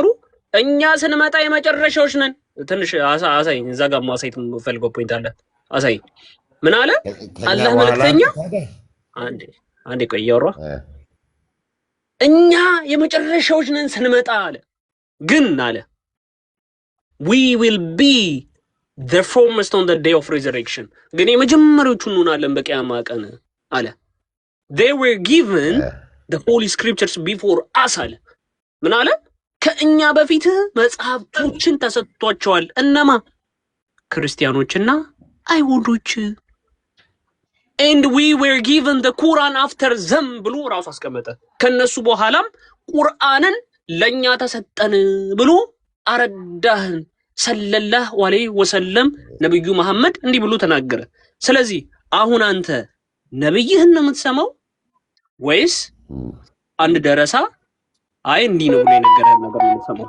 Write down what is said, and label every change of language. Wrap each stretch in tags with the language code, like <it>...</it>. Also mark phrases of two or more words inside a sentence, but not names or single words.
<am>እኛ ስንመጣ የመጨረሻዎች ነን። ትንሽ አሳይ፣ እዛ ጋር ማሳየት የምፈልገው ፖይንት አለ፣ አሳይ። ምን አለ አላህ መልእክተኛ? አንዴ ቆይ እያወራሁ እኛ የመጨረሻዎች ነን ስንመጣ አለ። ግን አለ</am> <en>we will be the foremost on the day of resurrection፣</en> <am>ግን የመጀመሪያዎቹ እንሆናለን በቂያማ ቀን አለ።</am> <en>they were given the holy scriptures before us</en> <am>አለ። ምን አለ? ከእኛ በፊት መጽሐፍቶችን ተሰጥቷቸዋል። እነማ? ክርስቲያኖችና አይሁዶች።</am> <en>and we were given the Quran after them</en> <am>ብሎ ራሱ አስቀመጠ። ከነሱ በኋላም ቁርአንን ለኛ ተሰጠን ብሎ አረዳህን</am> <ar>صلى الله عليه وسلم</ar> <am>ነብዩ መሐመድ እንዲህ ብሎ ተናገረ። ስለዚህ አሁን አንተ ነብይህን ነው የምትሰማው ወይስ አንድ ደረሳ አይ እንዲህ ነው ብሎ የነገረህን ነገር ነው የምትሰማው?</am>